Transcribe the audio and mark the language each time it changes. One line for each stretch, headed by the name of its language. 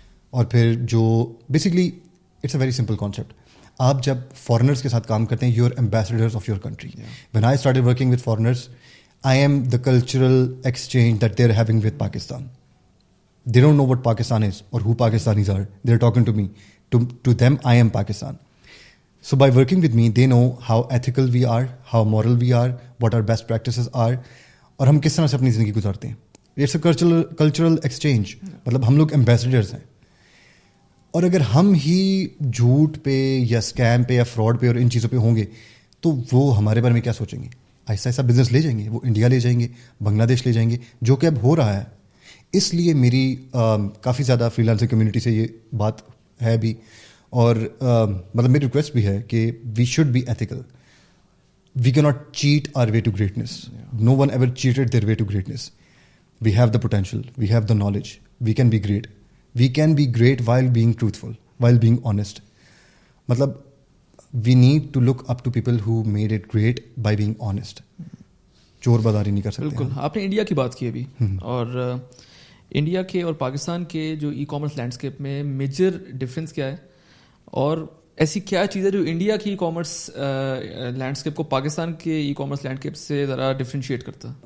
Urdu: اور پھر جو
English: basically it's a very simple concept,
Urdu: آپ جب فارنرس کے ساتھ کام کرتے ہیں,
English: You are ambassadors of your country. When I started working with foreigners, I am the cultural exchange that they are having with Pakistan. They don't know what Pakistan is or who Pakistanis are. They are talking to me, to them I am Pakistan. So by working with me, they know how ethical we are, how moral we are, what our best practices are,
Urdu: اور ہم کس طرح سے اپنی زندگی گزارتے ہیں.
English: It's a cultural exchange.
Urdu: مطلب ہم لوگ ایمبیسڈرز ہیں. اور اگر ہم ہی جھوٹ پہ یا اسکیم پہ یا فراڈ پہ اور ان چیزوں پہ ہوں گے تو وہ ہمارے بارے میں کیا سوچیں گے؟ ایسا ایسا بزنس لے جائیں گے, وہ انڈیا لے جائیں گے, بنگلہ دیش لے جائیں گے, جو کہ اب ہو رہا ہے. اس لیے میری کافی زیادہ فری لانسنگ کمیونٹی سے یہ بات ہے بھی, اور مطلب میری ریکویسٹ بھی ہے کہ
English: We should be ethical. We can not cheat our way to greatness. No one ever cheated their way to greatness. We have the potential, we have the knowledge, we can be great. We can be great while being truthful, while being honest. مطلب we need to look up to people who made it great by being honest.
Urdu: چور بازاری نہیں کر سکتے. بالکل, آپ نے India کی بات کی ابھی, اور انڈیا کے اور پاکستان کے جو ای کامرس لینڈسکیپ میں میجر ڈفرینس کیا ہے, اور ایسی کیا چیز ہے جو انڈیا کی ای کامرس لینڈسکیپ کو پاکستان کے ای کامرس لینڈسکیپ سے ذرا ڈفرینشیٹ کرتا ہے؟